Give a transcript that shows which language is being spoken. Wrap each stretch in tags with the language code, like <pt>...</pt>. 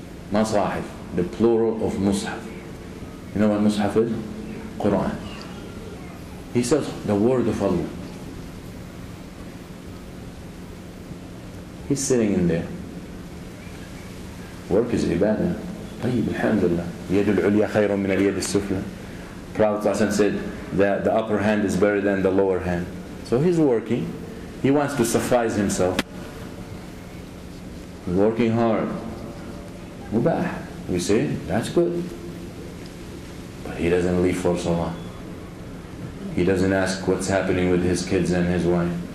<en>Masahif, the plural of mushaf. You know what mushaf is? Quran. He says the word of Allah. He's sitting in there. Work is ibadah. طيب, alhamdulillah.</en> <ar>يد العليا خير من اليد السفلى.</ar> <en>Prophet said that the upper hand is better than the lower hand. So he's working. He wants to suffice himself. He's working hard. Mubah. We say, that's good. But he doesn't leave for salah. He doesn't ask what's happening with his kids and his wife.</en>